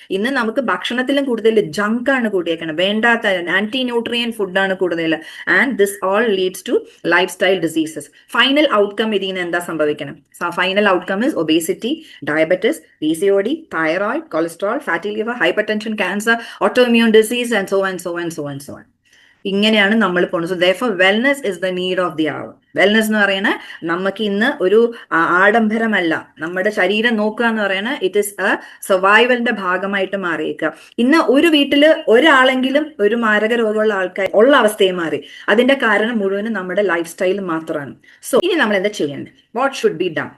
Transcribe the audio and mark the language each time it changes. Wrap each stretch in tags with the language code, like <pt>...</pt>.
<ml>ഇന്ന് നമുക്ക് ഭക്ഷണത്തിലും കൂടുതൽ ജങ്കാണ് കൂടിയേക്കണം, വേണ്ടാത്ത ആന്റി ന്യൂട്രിയൻ ഫുഡാണ് കൂടുതൽ.</ml> <en>And this all leads to lifestyle diseases. Final outcome</en> <ml>ഇതിന് എന്താ സംഭവിക്കണം?</ml> <en>Final outcome is obesity, diabetes, PCOD, thyroid, cholesterol, fatty liver, hypertension, cancer, autoimmune disease and so and so and so and so and.</en> <ml>ഇങ്ങനെയാണ് നമ്മൾ പോകുന്നത്.</ml> <en>So therefore wellness is the need of the hour.</en> <ml>Wellness എന്ന് പറയുന്നത് നമുക്ക് ഇന്ന് ഒരു ആഡംബരമല്ല. നമ്മുടെ ശരീരം നോക്കുക എന്ന് പറയുന്നത്</ml> <en>it is a</en> <ml>സർവൈവലിന്റെ ഭാഗമായിട്ട് മാറിയേക്കുക. ഇന്ന് ഒരു വീട്ടില് ഒരാളെങ്കിലും ഒരു മാരക രോഗമുള്ള ആൾക്കാർ ഉള്ള അവസ്ഥയെ മാറി. അതിന്റെ കാരണം മുഴുവനും നമ്മുടെ ലൈഫ് സ്റ്റൈൽ മാത്രമാണ്. സോ ഇനി നമ്മൾ എന്താ ചെയ്യേണ്ടത്?</ml> <en>What should be done?</en>